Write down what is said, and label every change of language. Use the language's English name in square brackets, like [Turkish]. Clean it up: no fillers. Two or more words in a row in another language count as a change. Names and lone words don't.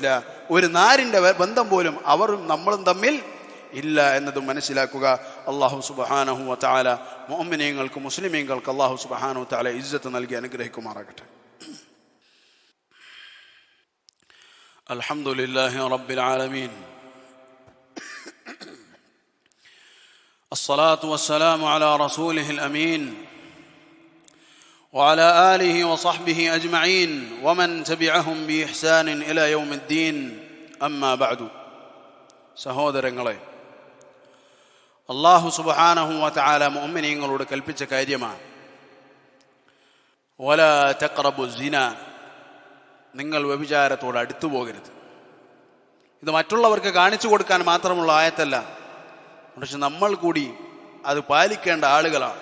[Malayalam] ഒരു നാരിൻ്റെ ബന്ധം പോലും അവരും നമ്മളും തമ്മിൽ ഇല്ല എന്നതും മനസ്സിലാക്കുക. [Arabic] الله سبحانه وتعالى [Malayalam] മുഅ്മിനീങ്ങൾക്ക് മുസ്ലിമീങ്ങൾക്ക് [Arabic] الله سبحانه وتعالى [Malayalam] ഇസ്സത്ത് നൽകി അനുഗ്രഹിക്കുമാറാകട്ടെ. [Arabic] الحمد لله رب العالمين. الصلاة والسلام على رسوله الأمين وعلى آله وصحبه أجمعين ومن تبعهم بإحسان إلى يوم الدين. أما بعد. [Malayalam] സഹോദരങ്ങളെ, [Arabic] الله سبحانه وتعالى [Malayalam] മുഅ്മിനീങ്ങളോട് കൽപ്പിച്ച കാര്യമാണ് [Arabic] ولا تقربوا الزنا, [Malayalam] നിങ്ങൾ വ്യഭിചാരത്തോട് അടുത്തു പോകരുത്. ഇത് മറ്റുള്ളവർക്ക് കാണിച്ചു കൊടുക്കാൻ മാത്രമുള്ള ആയത്തല്ല, പക്ഷെ നമ്മൾ കൂടി അത് പാലിക്കേണ്ട ആളുകളാണ്.